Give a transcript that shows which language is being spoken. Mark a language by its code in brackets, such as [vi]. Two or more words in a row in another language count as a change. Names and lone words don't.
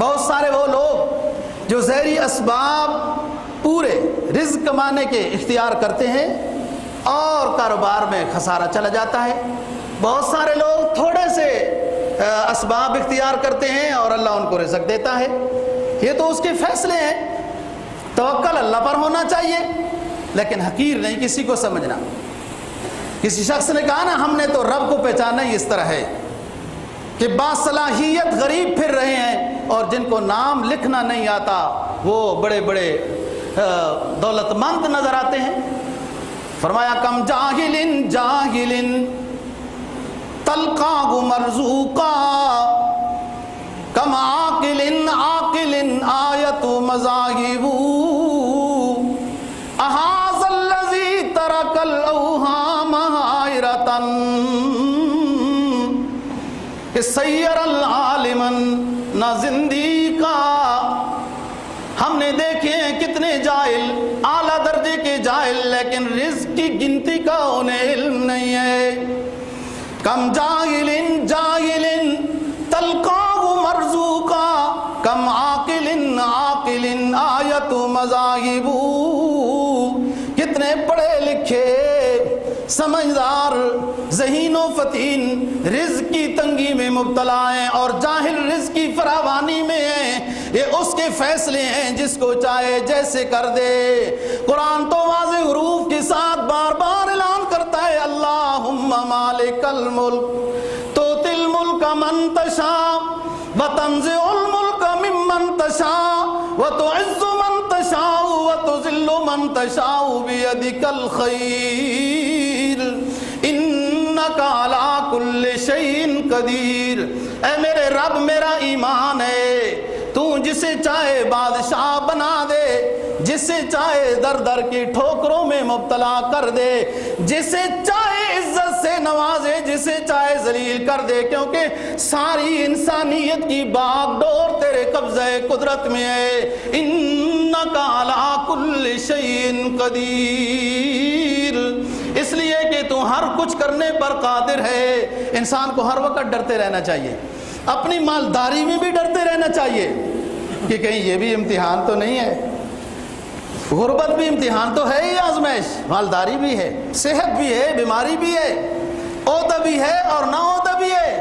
[ur] بہت سارے وہ لوگ جو ظاہری اسباب پورے رزق کمانے کے اختیار کرتے ہیں اور کاروبار میں خسارہ چلا جاتا ہے، بہت سارے لوگ تھوڑے سے اسباب اختیار کرتے ہیں اور اللہ ان کو رزق دیتا ہے، یہ تو اس کے فیصلے ہیں، توکل اللہ پر ہونا چاہیے، لیکن حقیر نہیں کسی کو سمجھنا۔ کسی شخص نے کہا نا ہم نے تو رب کو پہچانا ہی اس طرح ہے کہ باصلاحیت غریب پھر رہے ہیں اور جن کو نام لکھنا نہیں آتا وہ بڑے بڑے دولت مند نظر آتے ہیں. [ar] फरमाया كم جاهل جاهل تلقاه مرزوقا كم عاقل عاقل أعيت مذاهبه هذا الذي ترك الأوهام حائرة صير العالم نا زنديقا. [ur] ہم نے دیکھے ہیں کتنے جاہل، اعلیٰ درجے کے جاہل، لیکن رزق کی گنتی کا انہیں علم نہیں ہے. [ar] كم جاهل جاهل تلقاه مرزوقا كم عاقل عاقل أعيت مذاهبه. [ur] کتنے پڑھے لکھے سمجھدار ذہین و فطین رزق کی تنگی میں مبتلا ہیں اور جاہل رزق کی فراوانی میں ہیں. یہ اس کے فیصلے ہیں جس کو چاہے جیسے کر دے. قرآن تو واضح حروف کے ساتھ بار بار اعلان کرتا ہے [ar] اللهم مالك الملك تؤتي الملك من تشاء و تنزع الملك ممن تشاء و تعز من تشاء و تذل من تشاء بيدك الخير إنك على كل شيء قدير. [ur] اے میرے رب میرا ایمان ہے، تو جسے چاہے بادشاہ بنا دے، جسے چاہے در در کی ٹھوکروں میں مبتلا کر دے، جسے چاہے عزت سے نوازے، جسے چاہے ذلیل کر دے، کیونکہ ساری انسانیت کی باگڈور تیرے قبضے قدرت میں ہے. [ar] إنك على كل شيء قدير, [ur] اس لیے کہ تو ہر کچھ کرنے پر قادر ہے. انسان کو ہر وقت ڈرتے رہنا چاہیے، اپنی مالداری میں بھی ڈرتے رہنا چاہیے کہ کہیں یہ بھی امتحان تو نہیں ہے. غربت بھی امتحان تو ہے ہی، آزمائش، مالداری بھی ہے، صحت بھی ہے، بیماری بھی ہے، عہدہ بھی ہے اور نہ عہدہ بھی ہے.